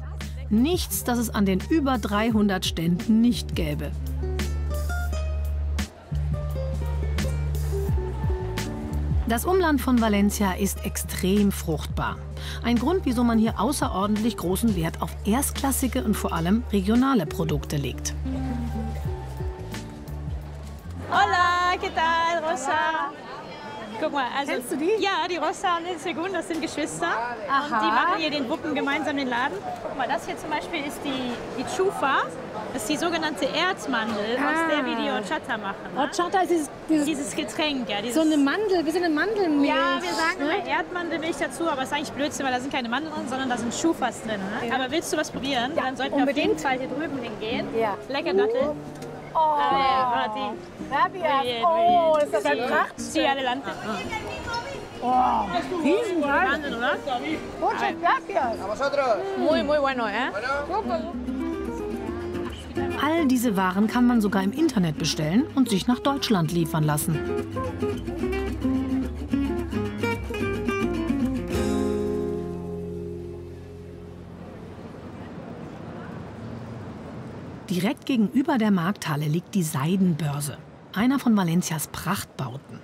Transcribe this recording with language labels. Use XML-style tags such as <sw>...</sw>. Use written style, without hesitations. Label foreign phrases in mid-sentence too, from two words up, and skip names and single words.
<de>Nichts, das es an den über 300 Ständen nicht gäbe. Das Umland von Valencia ist extrem fruchtbar. Ein Grund, wieso man hier außerordentlich großen Wert auf erstklassige und vor allem regionale Produkte legt.</de> <es>Hola, ¿qué tal, Rosa?</es> <de>Guck mal, also, Kennst du die? Ja, die Rosa und die Segun, das sind Geschwister. Aha. Und die machen hier den Wuppen gemeinsam den Laden. Guck mal, das hier zum Beispiel ist die Chufa. Das ist die sogenannte Erzmandel, aus der wir die Horchata machen. Ne? Horchata ist Dieses Getränk, ja. so eine Mandel, wie so eine Mandelmilch. Ja, wir sagen immer Erdmandelmilch dazu, aber es ist eigentlich Blödsinn, weil da sind keine Mandeln drin, sondern da sind Chufas drin. Ne? Ja. Aber willst du was probieren? Ja, dann sollten wir auf unbedingt. jeden Fall hier drüben hingehen. Ja. Lecker Dattel. Oh,</de> <es>Gracias.</es> <de>Oh, ist das ein Pracht?</de> <es>Sí, adelante.</es> <de>Oh, Riesengeil. Wahnsinn, oder?</de> <es>Muchas gracias. Muy, muy bueno,</es> <de>All diese Waren kann man sogar im Internet bestellen und sich nach Deutschland liefern lassen. Direkt gegenüber der Markthalle liegt die Seidenbörse, einer von Valencias Prachtbauten.</de>